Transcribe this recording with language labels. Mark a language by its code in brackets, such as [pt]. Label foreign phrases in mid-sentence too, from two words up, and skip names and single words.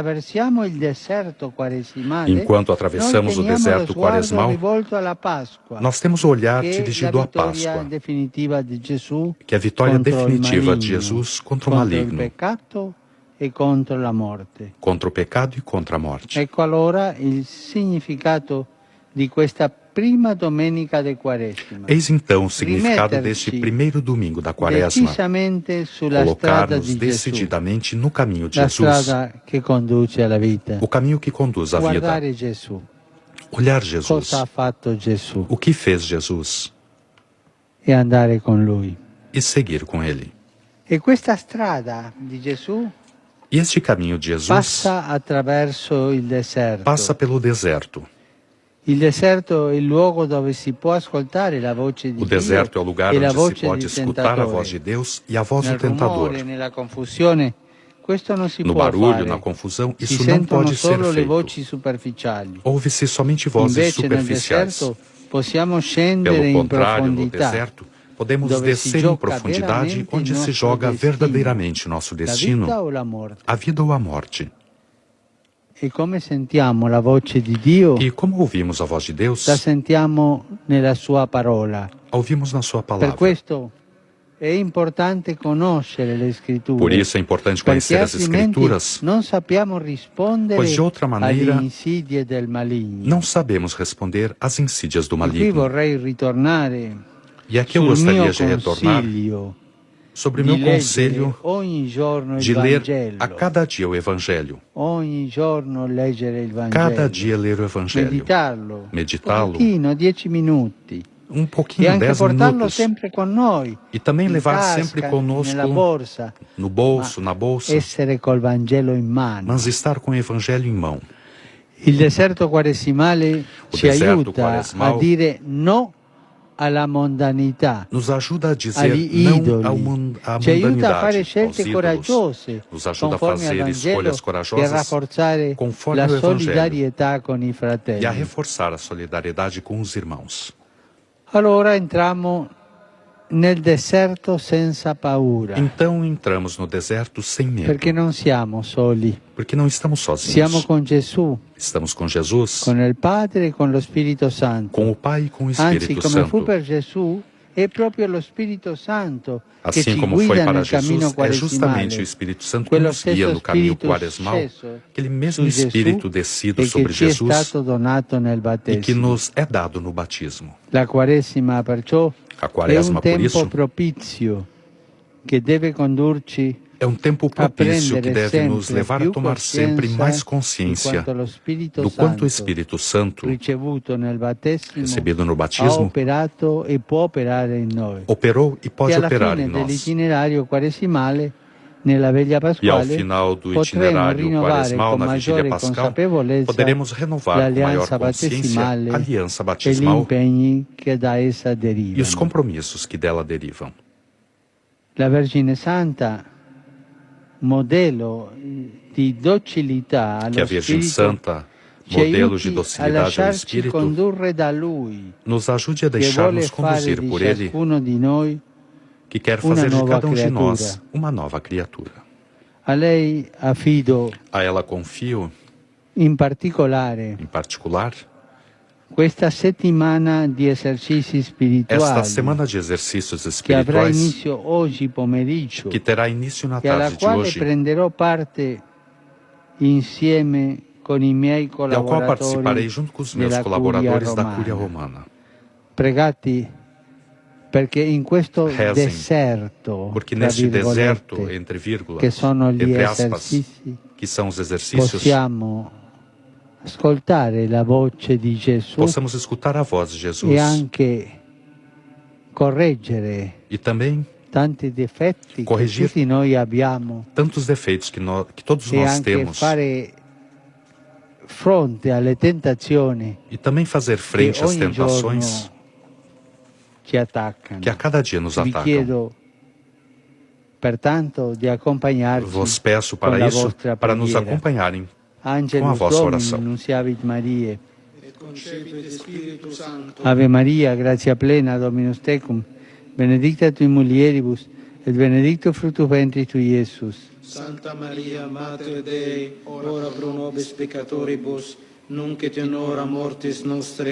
[pt] Enquanto atravessamos o deserto quaresmal, nós temos o olhar dirigido à Páscoa, que é a vitória definitiva de Jesus contra o maligno, contra o pecado e contra a morte. [it] Ecco allora il significato di questa prima domenica de Quaresima. [pt] Eis então o significado deste primeiro domingo da Quaresma. [it] Decisamente sulla strada [pt] Colocar-nos [it] di Gesù, [pt] decididamente no caminho de [it] la [pt] Jesus, [it] strada che conduce alla vita. [pt] o caminho que conduz à vida. [it] Guardare Gesù. [pt] Olhar Jesus. [it] Cosa ha fatto Gesù? [pt] O que fez Jesus? [it] E andare con Lui. [pt] E seguir com Ele. [it] E questa strada di Gesù [pt] E este caminho de Jesus [it] passa attraverso il deserto. [pt] passa pelo deserto. [it] Il deserto è il luogo dove si può ascoltare la voce di [pt] O deserto é o [it] Dio [pt] lugar [it] e la [pt] onde se [it] voce [pt] pode [it] del [pt] escutar a voz de [it] tentatore. [pt] Deus e a voz do [it] Nel [pt] tentador. [it] rumore, nella confusione, questo non si [pt] No [it] può [pt] barulho, [it] fare. [pt] na confusão, [it] Si [pt] isso não [it] sentono [pt] pode ser [it] solo le [pt] feito. [it] voci superficiali. [pt] Ouve-se somente vozes [it] Invece nel [pt] superficiais. [it] deserto possiamo scendere [pt] Pelo [it] in [pt] contrário, no [it] profondità. [pt] deserto, podemos [it] dove si [pt] descer em [it] gioca [pt] profundidade [it] veramente [pt] onde [it] il [pt] se [it] nostro [pt] joga [it] destino. [pt] verdadeiramente nosso [it] La [pt] destino, [it] vita o la morte. [pt] a vida ou a morte. [it] E come sentiamo la voce di Dio? [pt] E como ouvimos a voz de Deus, [it] La sentiamo nella sua parola. [pt] a ouvimos na sua [it] Per [pt] palavra. [it] questo è importante conoscere le scritture. [pt] Por isso é importante [it] Perché [pt] conhecer as [it] altrimenti [pt] Escrituras, [it] non sappiamo rispondere [pt] pois de outra maneira [it] alle insidie del maligno. [pt] não sabemos responder às insídias do [it] E qui [pt] maligno. [it] vorrei ritornare [pt] E aqui eu [it] sul mio [pt] gostaria de retornar [it] consiglio [pt] sobre o [it] di [pt] meu [it] leggere [pt] conselho [it] ogni giorno il [pt] de ler [it] Vangelo. [pt] a cada dia o Evangelho. [it] Ogni giorno leggere il Vangelo. [pt] Cada dia ler o Evangelho. [it] Meditarlo. [pt] Meditá-lo. [it] Un pochino, 10 minuti. [pt] Um [it] E [pt] pouquinho, [it] anche [pt] 10 [it] portarlo [pt] minutos. [it] sempre con noi. [pt] E também [it] in [pt] levar [it] tasca, [pt] sempre conosco [it] nella borsa. [pt] no bolso, na bolsa, [it] Essere col Vangelo in mano. [pt] mas estar com o Evangelho em mão. [it] Il deserto quaresimale [pt] O [it] ci [pt] deserto [it] aiuta [pt] quaresmal [it] a dire no alla mondanità, [pt] Nos ajuda a dizer [it] agli [pt] não [it] idoli, [pt] à [it] ci aiuta a fare [pt] mundanidade, aos [it] scelte [pt] ídolos. [it] coraggiose [pt] Nos ajuda a [it] conforme al [pt] fazer [it] Vangelo [pt] escolhas [it] e a [pt] corajosas [it] rafforzare [pt] conforme [it] la [pt] o Evangelho [it] solidarietà con i [pt] e a [it] fratelli. [pt] reforçar a solidariedade com os irmãos. [it] Allora entriamo nel deserto senza paura, [pt] Então entramos no deserto sem medo, [it] perché non siamo soli, [pt] porque não estamos [it] siamo [pt] sozinhos. [it] con Gesù, [pt] Estamos com Jesus, [it] con il Padre e con lo Spirito Santo. [pt] com o Pai e com o [it] Anzi, [pt] Espírito [it] come fu [pt] Santo. [it] per Gesù, è proprio lo Spirito Santo che [pt] Assim [it] ci [pt] como foi [it] guida [pt] para [it] nel cammino [pt] Jesus, é justamente o [it] quaresimale. [pt] Espírito Santo que [it] Quello [pt] nos guia [it] stesso [pt] no caminho [it] Spirito [pt] quaresmal, [it] sceso [pt] aquele mesmo [it] su Gesù [pt] Espírito descido [it] e che [pt] sobre [it] ci è [pt] Jesus [it] stato donato nel [pt] e que [it] battesimo. [pt] nos é dado no batismo. [it] La Quaresima perciò [pt] A [it] è [pt] quaresma, [it] un [pt] por [it] tempo [pt] isso, [it] propizio che deve condurci [pt] é um tempo [it] a [pt] propício que [it] prendere [pt] deve nos [it] sempre [pt] levar a [it] più [pt] tomar sempre mais [it] coscienza [pt] consciência [it] di quanto lo Spirito [pt] do quanto o [it] Santo [pt] Espírito Santo, [it] ricevuto nel battesimo [pt] recebido no [it] ha [pt] batismo, [it] operato e può operare in noi. [pt] operou e pode [it] E alla [pt] operar [it] fine [pt] em nós. [it] dell'itinerario quaresimale, nella veglia [pt] E ao [it] pasquale, [pt] final do [it] potremo [pt] itinerário [it] rinnovare [pt] quaresmal, [it] con [pt] na vigília [it] maggiore [pt] pascal, [it] consapevolezza [pt] poderemos renovar com maior [it] l'alleanza [pt] consciência [it] battesimale [pt] a aliança [it] e gli [pt] batismal [it] impegni che da essa [pt] e os [it] derivano. [pt] compromissos que dela derivam. [it] La Vergine Santa, modello di docilità [pt] Que a [it] allo [pt] Virgem [it] Spirito, [pt] Santa, [it] ci [pt] modelo de [it] aiuti a [pt] docilidade ao [it] lasciarci [pt] Espírito, [it] condurre da Lui, [pt] nos ajude a [it] che vuole [pt] deixar-nos [it] fare [pt] conduzir [it] di [pt] por Ele, [it] ciascuno di noi [pt] que quer uma fazer de nova cada um de criatura. nós uma nova criatura. [it] A lei affido [pt] A ela confio, [it] in particolare [pt] em particular, [it] questa settimana di esercizi [pt] esta [it] spirituali [pt] semana de exercícios [it] che avrà [pt] espirituais, [it] inizio oggi pomeriggio [pt] que terá início na [it] e alla [pt] tarde de [it] quale [pt] hoje, [it] prenderò parte insieme con i miei [pt] e ao qual participarei [it] collaboratori [pt] junto com os meus [it] della [pt] colaboradores [it] Curia [pt] da Cúria [it] Romana. [pt] Romana. [it] Pregati perché in questo [pt] Rezem, [it] deserto, [pt] Porque [it] tra [pt] neste deserto, [it] virgolette, [pt] entre vírgulas, [it] che sono gli [pt] entre aspas, [it] esercizi, [pt] que são os exercícios, [it] possiamo ascoltare la voce di Gesù [pt] possamos escutar a voz de Jesus [it] e anche correggere [pt] e também [it] tanti difetti che [pt] corrigir [it] tutti noi abbiamo [pt] tantos defeitos que todos [it] e [pt] nós [it] anche [pt] temos [it] fare fronte alle tentazioni [pt] e também fazer frente [it] che [pt] às [it] ogni [pt] tentações [it] giorno ci attaccano. [pt] que a cada dia nos [it] Vi [pt] atacam. [it] chiedo pertanto di accompagnarci [pt] Vos peço [it] con [pt] para [it] la [pt] isso, [it] vostra [pt] para nos [it] preghiera. [pt] acompanharem com a [la] Angelus [pt] vossa [la] Domini, [pt] oração. [la] nunciavit Mariae. Et concepit Spiritus Sancto. Ave Maria, gratia plena, Dominus tecum, benedicta tui mulieribus, et benedictus fructus ventris tui, Iesus. Santa Maria, Mater Dei, ora pro nobis peccatoribus, nunc et in hora mortis nostre.